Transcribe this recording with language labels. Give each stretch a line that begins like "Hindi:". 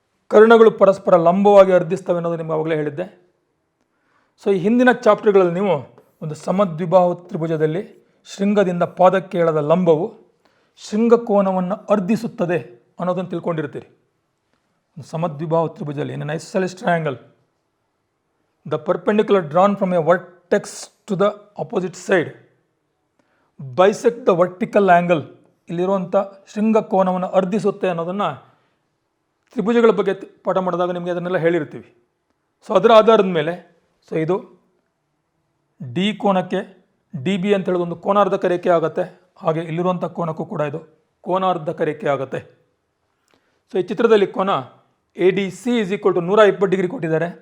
Kannada: ಕರ್ಣಗಳು ಪರಸ್ಪರ ಲಂಬವಾಗಿ ಅರ್ಧಿಸ್ತವೆ ಅನ್ನೋದು ನಿಮ್ಗೆ ಆವಾಗಲೇ ಹೇಳಿದ್ದೆ. ಸೊ ಈ ಹಿಂದಿನ ಚಾಪ್ಟರ್ಗಳಲ್ಲಿ ನೀವು ಒಂದು ಸಮದ್ವಿಬಾಹು ತ್ರಿಭುಜದಲ್ಲಿ ಶೃಂಗದಿಂದ ಪಾದಕ್ಕೆ ಎಳೆದ ಲಂಬವು ಶೃಂಗಕೋನವನ್ನು ಅರ್ಧಿಸುತ್ತದೆ ಅನ್ನೋದನ್ನು ತಿಳ್ಕೊಂಡಿರ್ತೀರಿ. ಒಂದು ಸಮದ್ವಿಬಾಹು ತ್ರಿಭುಜದಲ್ಲಿ
English: In an isosceles triangle the perpendicular drawn from a vertex to the opposite side bisect the vertical angle.
Kannada: ಇಲ್ಲಿರುವಂಥ ಶೃಂಗಕೋನವನ್ನು ಅರ್ಧಿಸುತ್ತೆ ಅನ್ನೋದನ್ನು ತ್ರಿಭುಜಗಳ ಬಗ್ಗೆ ಪಾಠ ಮಾಡಿದಾಗ ನಿಮಗೆ ಅದನ್ನೆಲ್ಲ ಹೇಳಿರ್ತೀವಿ. ಸೊ ಅದರ ಆಧಾರದ ಮೇಲೆ ಸೊ ಇದು ಡಿ ಕೋನಕ್ಕೆ DB ಅಂತ ಹೇಳೋದು ಒಂದು ಕೋನಾರ್ಧಕ ರೇಖೆ ಆಗುತ್ತೆ. ಹಾಗೆ ಇಲ್ಲಿರುವಂಥ ಕೋನಕ್ಕೂ ಕೂಡ ಇದು ಕೋನಾರ್ಧಕ ರೇಖೆ ಆಗುತ್ತೆ. ಸೊ ಈ ಚಿತ್ರದಲ್ಲಿ ಕೋನ ADC
English: is equal to
Kannada: 120 degree ಕೊಟ್ಟಿದ್ದಾರೆ.